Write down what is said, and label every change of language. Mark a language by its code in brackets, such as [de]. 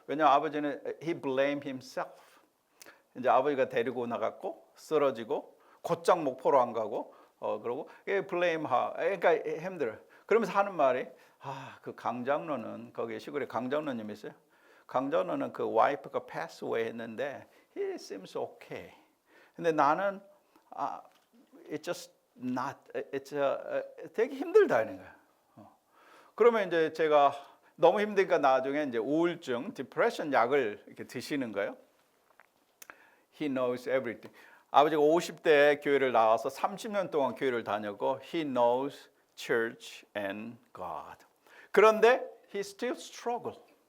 [ko] 왜냐하면 아버지는 [en] he blame himself. [ko] 이제 아버지가 데리고 나갔고 쓰러지고 곧장 목포로 안 가고 그러고 blame 그러니까 힘들어. 그러면서 하는 말이 그 강장로는 거기 시골에 강장로님 있어요. 강장로는 그 와이프가 [en] pass away [ko] 했는데 [en] he seems okay. [ko] 근데 나는 [en] it's just not. [ko] 되게 힘들다는 거야. 그러면 이제 제가 너무 힘드니까 나중에 이제 우울증, 디프레션 약을 이렇게 드시는 거예요. [en] He knows everything. [ko] 아버지가 50대에 교회를 나와서 30년 동안 교회를 다녔고 [en] he knows church and God. [ko] 그런데 [en] he still struggle.